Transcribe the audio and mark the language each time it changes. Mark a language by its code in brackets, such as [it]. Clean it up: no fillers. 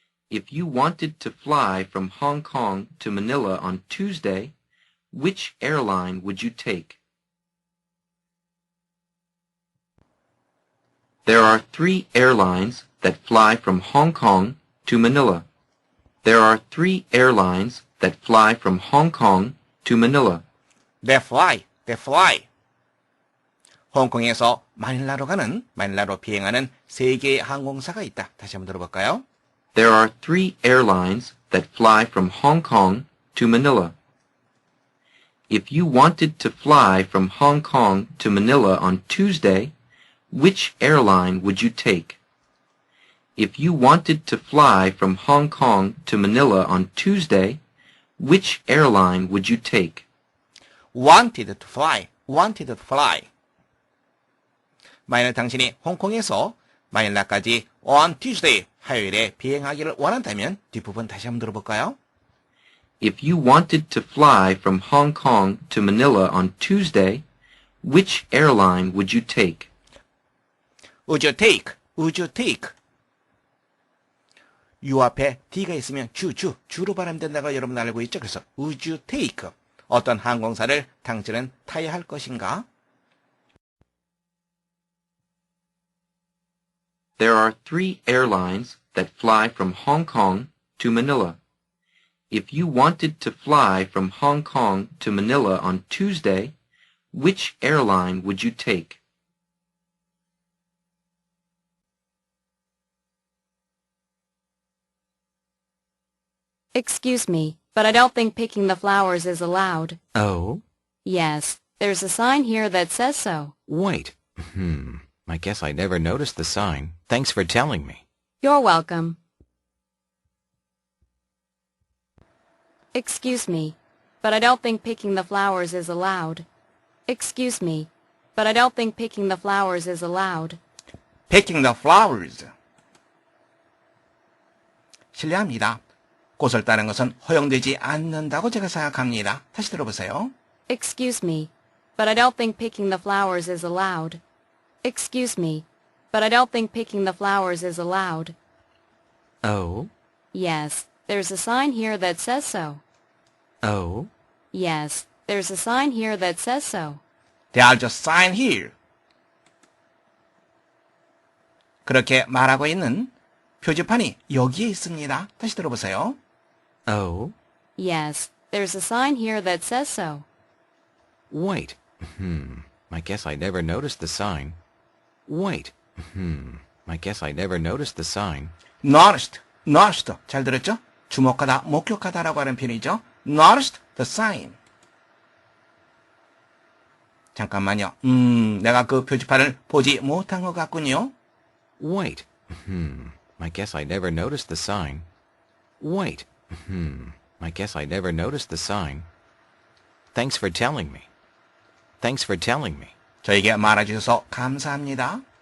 [en] If you wanted to fly from Hong Kong to Manila on Tuesday, which airline would you take? There are 3 airlines that fly from Hong Kong to Manila. There are 3 airlines that fly from Hong Kong to Manila. They fly. [ko] 홍콩에서 마닐라로 비행하는 3개의 항공사가 있다. 다시 한번 들어볼까요? [en] There are 3 airlines that fly from Hong Kong to Manila. If you wanted to fly from Hong Kong to Manila on Tuesday, which airline would you take? If you wanted to fly from Hong Kong to Manila on Tuesday, which airline would you take? wanted to fly. [ko] 만약 당신이 홍콩에서 마닐라까지 [en] on Tuesday, [ko] 화요일에 비행하기를 원한다면 뒷부분 다시 한번 들어볼까요? [en] If you wanted to fly from Hong Kong to Manila on Tuesday, which airline would you take? Would you take? [ko] 유 앞에 D가 있으면 주로 발음된다고 여러분 알고 있죠? 그래서 [en] would you take? [ko] 어떤 항공사를 당신은 타야 할 것인가? [en] There are 3 airlines that fly from Hong Kong to Manila. If you wanted to fly from Hong Kong to Manila on Tuesday, which airline would you take? Excuse me, but I don't think picking the flowers is allowed. Oh? Yes, there's a sign here that says so. Wait. I guess I never noticed the sign. Thanks for telling me. You're welcome. Excuse me, but I don't think picking the flowers is allowed. Excuse me, but I don't think picking the flowers is allowed. Picking the flowers. [ko] 실례합니다. 꽃을 따는 것은 허용되지 않는다고 제가 생각합니다. 다시 들어보세요. [en] Excuse me, but I don't think picking the flowers is allowed. Excuse me, but I don't think picking the flowers is allowed. Oh? Yes, there's a sign here that says so. Oh? Yes, there's a sign here that says so. There's a sign here. [ko] 그렇게 말하고 있는 표지판이 여기에 있습니다. 다시 들어보세요. [en] Oh? Yes, there's a sign here that says so. Wait. I guess I never noticed the sign. Wait. I guess I never noticed the sign. [ko] Noticed. 잘 들었죠? 주목하다, 목격하다라고 하는 표현이죠. [en] Noticed the sign. [ko] 잠깐만요. 내가 그 표지판을 보지 못한 것 같군요. [en] Wait. I guess I never noticed the sign. Wait. I guess I never noticed the sign. Thanks for telling me. Thanks for telling me. [ko] 저에게 말해주셔서 감사합니다.